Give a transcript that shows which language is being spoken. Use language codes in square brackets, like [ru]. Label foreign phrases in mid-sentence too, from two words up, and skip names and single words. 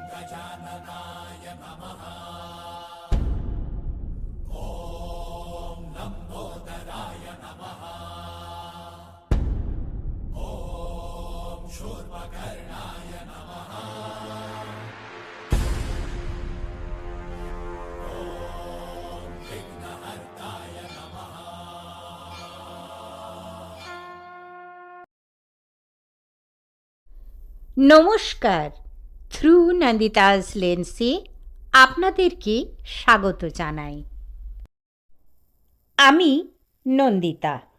[sa] गजाननाय नमः। ॐ लम्बोदराय नमः। ॐ शूर्पकर्णाय नमः। ॐ विघ्नहर्ताय नमः। [bn] নমস্কার, থ্রু নন্দিতাস লেন্সে আপনাদেরকে স্বাগত জানাই। আমি নন্দিতা।